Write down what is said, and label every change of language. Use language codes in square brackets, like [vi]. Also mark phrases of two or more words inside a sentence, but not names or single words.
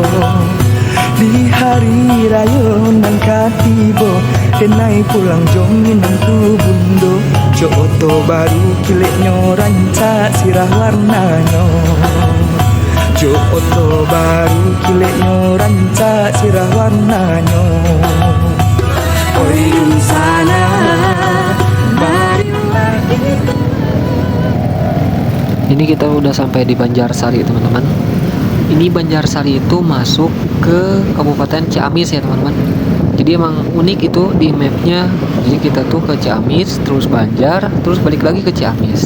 [min] Di hari raya nan katibo, denai pulang jomin tu bundo. Jo oto baru kileknyo rancak sirah warnanyo. Jo oto baru kileknyo rancak sirah warnanyo. [id] Oi dun sana, marilah itu. Ini kita udah sampai di Banjarsari teman-teman. Ini Banjarsari itu masuk ke Kabupaten Ciamis ya teman-teman. Jadi emang unik itu di mapnya. Jadi kita tuh ke Ciamis, terus Banjar, terus balik lagi ke Ciamis.